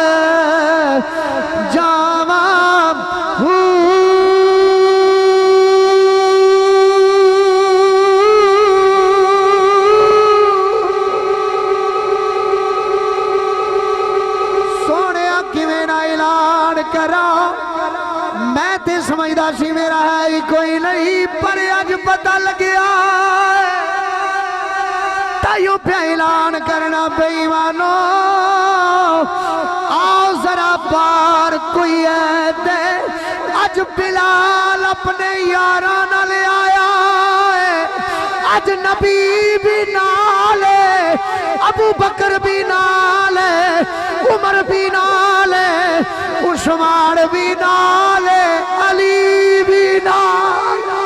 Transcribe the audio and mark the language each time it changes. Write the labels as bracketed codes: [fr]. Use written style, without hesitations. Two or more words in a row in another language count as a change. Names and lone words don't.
[pa] جاواں، سونیا کیویں نہ اعلان کرا، میں تے سمجھدا سی میرا ہے ہی کوئی نہیں، پر اج پتہ لگیا تائیوں پہ اعلان کرنا بے ایمانو، آؤ ذرا بار کوئی ہے دے، اج بلال اپنے یاران لے آیا ہے، اج نبی بھی نالے، ابو بکر بھی نالے، عمر بھی نالے، عثمان بھی نالے، علی بھی نالے۔